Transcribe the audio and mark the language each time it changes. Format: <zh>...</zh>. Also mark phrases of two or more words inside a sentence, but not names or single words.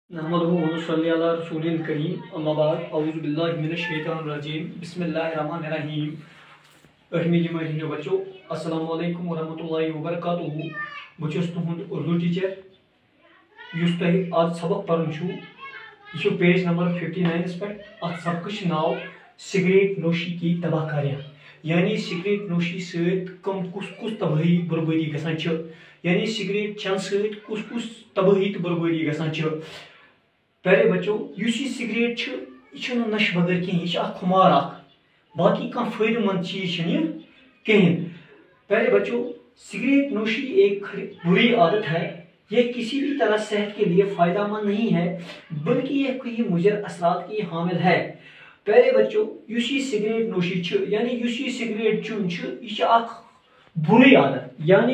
<ar>نحمده ونصلي على رسوله الكريم أما بعد أعوذ بالله من الشيطان الرجيم بسم الله الرحمن الرحيم.</ar> <ks>अठवीं जमात हिंदो बच्चों</ks> <ar>السلام عليكم ورحمة الله وبركاته.</ar> <ks>बह छुस तुहुंद उर्दू टीचर युस तोह आज सबक परन छु। यह पेज नंबर 59 पे अत सबक नाव</ks> <hi>सिगरेट नोशी की तबाहकारियां,</hi> <ks>यानी सिगरेट नोशी सत कम कुस कुस तबाही बर्बादी गसान छ, यानी सिगरेट चन सत कुस कुस तबाही तो बर्बादी गसान छ। पहले बच्चों युस यह सिगरेट छ नश बगैर कहीं, यह खुमार बाकी कह फायदेमंद चीज कहीं।</ks> <hi>पहले बच्चों सिगरेट नोशी एक बुरी आदत है, यह किसी भी तरह सेहत के लिए फायदेमंद नहीं है, बल्कि यह कई मुजर असरात की हामिल है।</hi> <ks>पहले बच्चों युस यह सिगरेट नोशी छ, यानी युस यह सिगरेट चुन छ, यह</ks> <hi>बुरी आदत,</hi> <ks>यानी</ks>